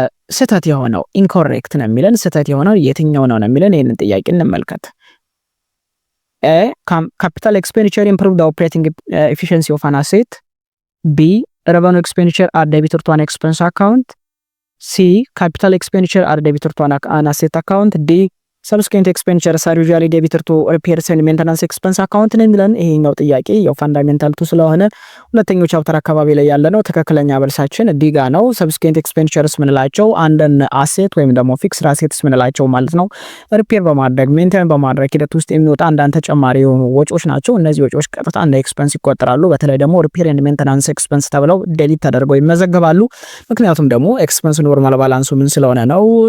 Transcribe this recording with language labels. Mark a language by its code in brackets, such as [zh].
[am] ስህተት የሆነው ኢንኮሬክት ነው የሚለን ስህተት የሆነው የትኛው ነው የሚለን ይህንን ጥያቄ እንመልከት። ኤ [en] ካፒታል ኤክስፔንዲቸር ኢምፕሩቭ ዘ ኦፕሬቲንግ ኤፊሺየንሲ ኦፍ አን አሴት። [am] ቢ [en] revenue expenditure are debited to an expense account. C capital expenditure are debited to an asset account. [am] D [en] subsequent expenditures are usually debited to repairs and maintenance expense account [am] ነው የሚለን። ይሄኛው ጥያቄ ያው ፋንዳሜንታል ቱ ስለሆነ ሁለተኛው ቻፕተር አካባቢ ላይ ያለ ነው። ትክክለኛ መልሳችን ዲ ጋ ነው። subsequent expenditures ምንላቸው አንድን አሴት ወይም ደግሞ ፊክስድ አሴትስ ምንላቸው ማለት ነው ሪፔር በማድረግ ሜንቴን በማድረግ ሂደት ውስጥ የሚወጣ አንዳንድ ተጨማሪ የሆኑ ወጪዎች ናቸው። እነዚህ ወጪዎች ቀጥታ እንደ ኤክስፔንስ ይቆጠራሉ። በተለይ ደግሞ ሪፔር ኤንድ ሜንቴናንስ ኤክስፔንስ ተብለው ዴሊት ተደርገው ይመዘገባሉ። ምክንያቱም ደግሞ ኤክስፔንስ ኖርማል ባላንሱ ምን ስለሆነ ነው